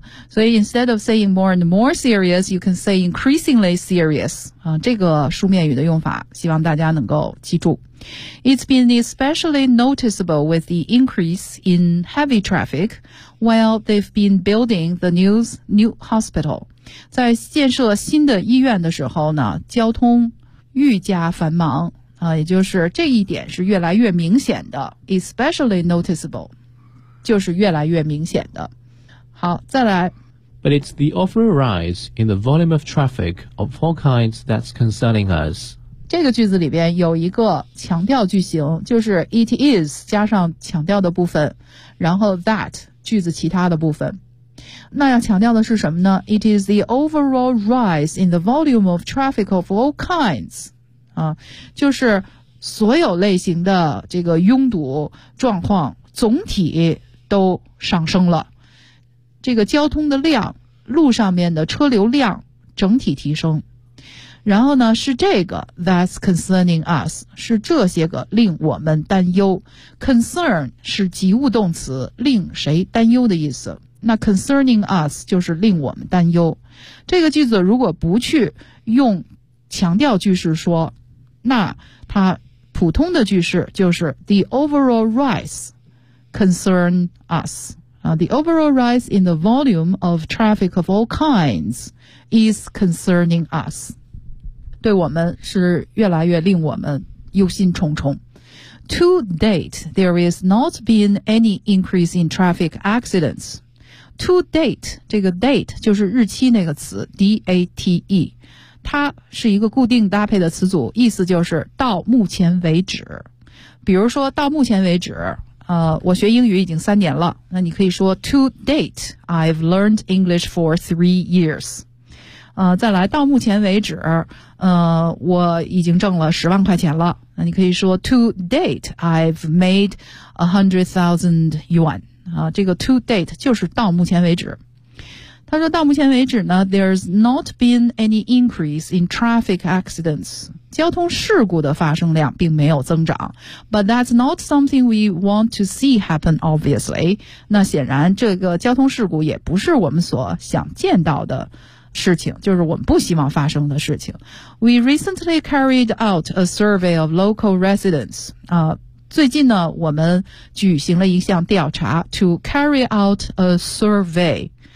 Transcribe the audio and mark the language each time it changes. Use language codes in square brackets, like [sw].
[en] 所以 instead of saying more and more serious, you can say increasingly serious. [zh] 这个书面语的用法希望大家能够记住。 [en] It's been especially noticeable with the increase in heavy traffic while they've been building the new hospital. [zh] 在建设新的医院的时候呢，交通愈加繁忙。也就是这一点是越来越明显的。 [en] Especially noticeable, [zh] 就是越来越明显的。好，再来。 [en] But it's the overall rise in the volume of traffic of all kinds that's concerning us. [zh] 这个句子里边有一个强调句型，就是 it is 加上强调的部分，然后 that 句子其他的部分。那要强调的是什么呢？ [en] It is the overall rise in the volume of traffic of all kinds. [zh] 就是所有类型的这个拥堵状况总体都上升了。这个交通的量，路上面的车流量整体提升，然后呢是这个 [en] that's concerning us， [zh] 是这些个令我们担忧。 concern 是及物动词，令谁担忧的意思。那 concerning us 就是令我们担忧。这个句子如果不去用强调句式说，那它普通的句式就是 [en] the overall rise concern us。 The overall rise in the volume of traffic of all kinds is concerning us. [zh] 对我们是越来越令我们忧心忡忡。 [en] To date, there has not been any increase in traffic accidents. [zh] To date, 这个 date 就是日期那个词 ,D-A-T-E. 它是一个固定搭配的词组，意思就是到目前为止。比如说到目前为止，我学英语已经3年了，那你可以说 [en] To date, I've learned English for 3 years. [zh] 再来到目前为止，我已经挣了10万块钱了。那你可以说 [en] to date I've made 100,000 yuan。 [zh] 这个 to date 就是到目前为止。他说到目前为止呢 [en] ,there's not been any increase in traffic accidents. [zh] 交通事故的发生量并没有增长。 [en] But that's not something we want to see happen, obviously. [zh] 那显然这个交通事故也不是我们所想见到的事情，就是我们不希望发生的事情。 [en] We recently carried out a survey of local residents. [zh] 最近呢我们举行了一项调查 , [en] to carry out a survey.